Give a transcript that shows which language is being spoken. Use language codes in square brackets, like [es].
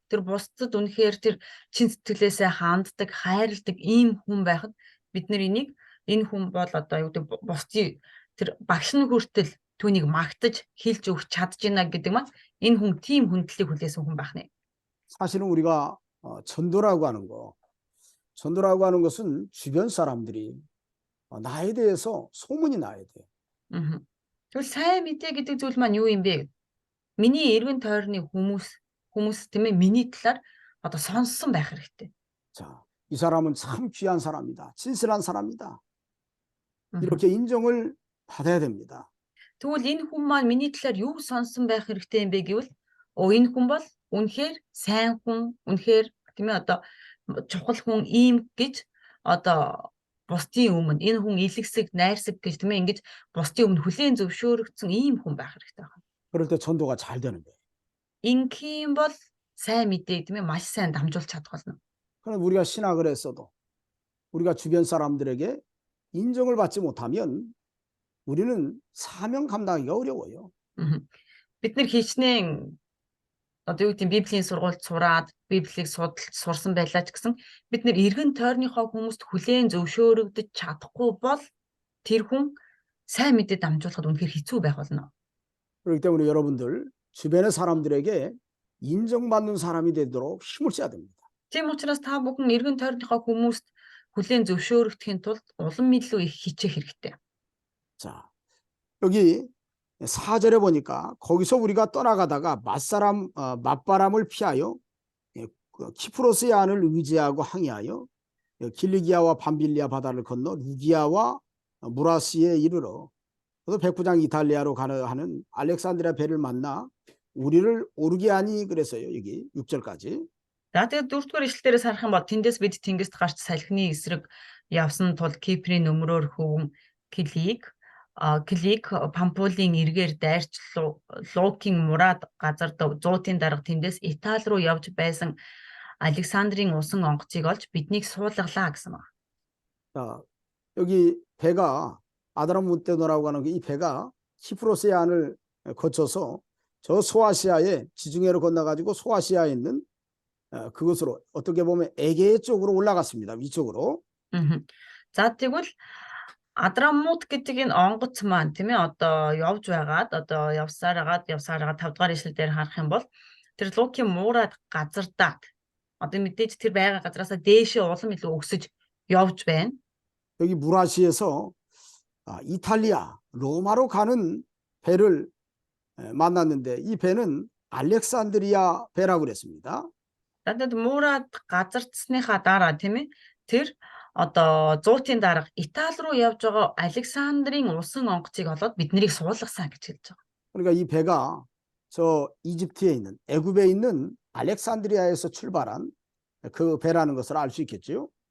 [mn] Тэр бусдад үнэхээр тэр чин сэтгэлээсээ ханддаг, хайрладаг ийм хүн байхад бид нар энэ хүн бол одоо юу гэдэг бусдын тэр багш нь хүртэл түүнийг магтаж хэлж өгч чадж байна гэдэг маань энэ хүн тийм хүндлэлийг хүлээсэн хүн байх нэ. [ko] 사실은 우리가 전도라고 하는 것은 주변 사람들이 나에 대해서 소문이 나야 돼요. [mn] Тэгвэл сайн мэдээ гэдэг зүйл маань юу юм бэ? Миний эргэн тойрны хүмүүс тийм ээ миний талаар одоо сонссон байх хэрэгтэй. [ko] 자, 이 사람은 참 귀한 사람이다. 진실한 사람이다. 이렇게 인정을 받아야 됩니다. [mn] Тэгвэл энэ хүн маань миний талаар юу сонссон байх хэрэгтэй юм бэ гэвэл энэ хүн бол үнэхээр сайн хүн, үнэхээр тийм ээ одоо чухал хүн ийм гэж одоо бусдын өмнө энэ хүн илгэсэг, найрсаг гэж тийм ээ ингэж бусдын өмнө хүлээн зөвшөөрөгдсөн ийм хүн байх хэрэгтэй байна. [ko] 그럴 때 전도가 잘 되는 거예요. [mn] Ингийн бол сайн мэдээ тийм ээ маш сайн дамжуулж чадах болно. [ko] 그럼 우리가 신학을 했어도 우리가 주변 사람들에게 인정을 받지 못하면 우리는 사명 감당하기가 어려워요. [mn] Бид нар хичнээн одоо юу гэдэг Библийн сургуульд сураад Библийг сурсан байлаа ч гэсэн бид нар эргэн тойрныхоо хүмүүст хүлээн зөвшөөрөгдөж чадахгүй бол тэр хүн сайн мэдээ дамжуулахад үнэхээр хэцүү байх болно. [ko] 그렇기 때문에 여러분들 주변의 사람들에게 인정받는 사람이 되도록 힘을 써야 됩니다. [mn] Тийм учраас та бүхэн эргэн тойрныхоо хүмүүст хүлээн зөвшөөрөгдөхийн тулд улам илүү их хичээх хэрэгтэй. [ko] 자, 여기 4절에 보니까 거기서 우리가 떠나가다가 맞바람을 피하여 키프로스의 안을 의지하고 항해하여 길리기아와 밤빌리아 바다를 건너 루기아와 무라시에 이르러 그래서 백부장 이탈리아로 가는 알렉산드리아 배를 만나 우리를 오르게 하니 그랬어요. 여기 6절까지. [mn] За тэгээд 4-р ишлэлээрээс харах юм бол тэндээс бид тэнгист гарч салхины эсрэг явсан тул Киприйн өмнөөр хөвөн Клик Пампулын эргээр дайрч Лукийн мураад газар зуутын дарга тэндээс Итали руу явж байсан Александрийн усан онгоцыг олж биднийг суулгалаа гэсэн байна. [ko] 자, 여기 배가 아드라무테노라고 하는 이 배가 키프로스의 안을 거쳐서 저 소아시아에 지중해로 건너가지고 소아시아에 있는 그것으로 어떻게 보면 에게 쪽으로 올라갔습니다. 위쪽으로. Мгм. [mn] За тэгвэл Адрамут гэдэг энэ онгоц маань тийм ээ одоо явж байгаад одоо явсаар агаад 5 дугаар ишлэл дээр харах юм бол тэр Лукийн муураад газардаад одоо мэдээж тэр байгаа газараасаа дээшээ улам илүү өксөж явж байна. [ko] 여기 무라시에서 이탈리아, 로마로 가는 배를 만났는데 이 배는 알렉산드리아 배라고 그랬습니다. [mn] Надад муураад газардсныхаа дараа тийм ээ тэр одоо 100-ийн дарга Итали руу явж байгаа Александрийн усан онгоцыг олоод биднийг суулгасан гэж хэлж байгаа. [ko] 그러니까 이 배가 저 이집트에 있는 애굽에 있는 알렉산드리아에서 출발한 그 배라는 것을 알 수 있겠죠.